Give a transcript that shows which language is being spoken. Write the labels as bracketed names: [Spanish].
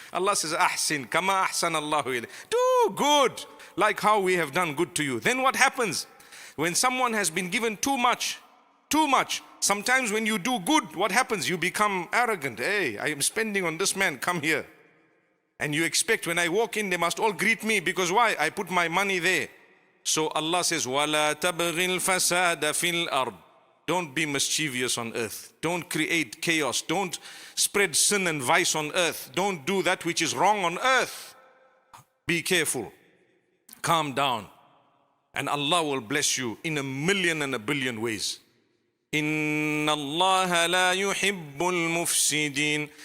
[English] Allah says, [Arabic] Ahsin, kama ahsan Allahu ilayk. [English] Do good, like how we have done good to you. Then what happens? When someone has been given too much, sometimes when you do good, what happens? You become arrogant. Hey, I am spending on this man, come here. And you expect when I walk in, they must all greet me, because why? I put my money there. So Allah says, [Arabic] وَلَا تَبْغِ الْفَسَادَ فِي الْأَرْضِ. [English] Don't be mischievous on earth. Don't create chaos. Don't spread sin and vice on earth. Don't do that which is wrong on earth. Be careful. Calm down. And Allah will bless you in a million and a billion ways. [Arabic] Inna Allah la yuhibbul mufsidin.